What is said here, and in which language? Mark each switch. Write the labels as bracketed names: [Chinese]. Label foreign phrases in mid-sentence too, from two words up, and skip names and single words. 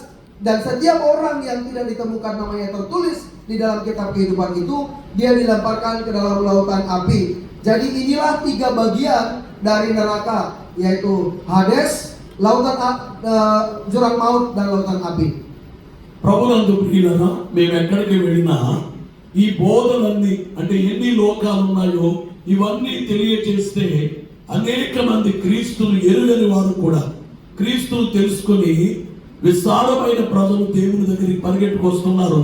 [Indonesian] Dan setiap orang yang tidak ditemukan namanya tertulis di dalam kitab kehidupan itu, dia dilemparkan ke dalam lautan api. Jadi inilah 3 bagian dari neraka, yaitu Hades, jurang maut, dan lautan api. [Telugu] ప్రభునందు ప్రియులారా, మేము ఎక్కడికి వెళ్ళినా ఈ బోధలన్నీ అంటే ఎన్ని లోకాలు ఉన్నాయో ఇవన్నీ తెలియచేస్తే అనేక మంది క్రీస్తును ఎరుగని వారు కూడా క్రీస్తును తెలుసుకొని విశాలమైన ప్రజలు దేవుని దగ్గరికి పరిగెట్టుకొస్తున్నారు.